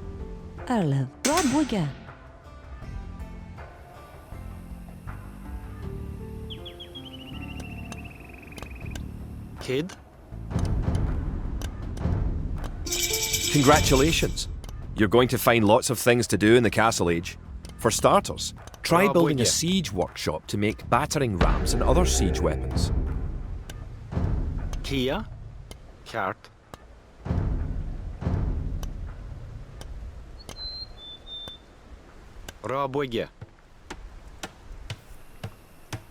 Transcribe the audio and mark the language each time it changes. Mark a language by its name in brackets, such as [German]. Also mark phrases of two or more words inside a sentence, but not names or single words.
[English] Erle. Rabwiga. Kid. Congratulations! You're going to find lots of things to do in the Castle Age. For starters, try Oh, building boy, a yeah. siege workshop to make battering rams and other siege weapons. Kia. Kart. Rabwiga.